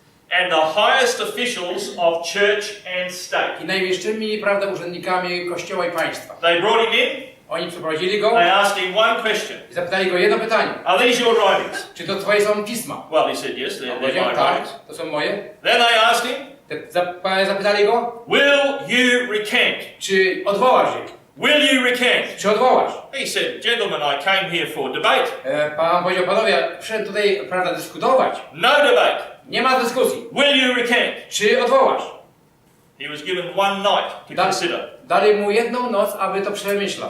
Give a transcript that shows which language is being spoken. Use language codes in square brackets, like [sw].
[en] And the highest officials of church and state. [pl] i najwyższymi, prawda, urzędnikami kościoła i państwa. [en] They brought him in. [pl] Oni przeprowadzili go [en] They asked him one question. [pl] i zapytali go jedno pytanie. [en] Are these your writings? [pl] Czy to twoje są pisma? [en] Well, he said, yes, they're [pl] Powiedział, [en] my [pl] tak, [en] writings. [pl] to są moje. [en] Then they asked him, [pl] Zapytali go, [en] will you recant? [pl] czy odwołasz je? [en] Will you recant? [pl] Czy odwołasz? [en] He said, gentlemen, I came here for debate. [pl] Pan powiedział, panowie, przyszedłem tutaj, prawda, dyskutować. [en] No debate. [pl] Nie ma dyskusji. [en] Will you recant? [pl] Czy odwołasz? [en] He was given one night to consider. [pl] Dali mu jedną noc, aby to przemyślał.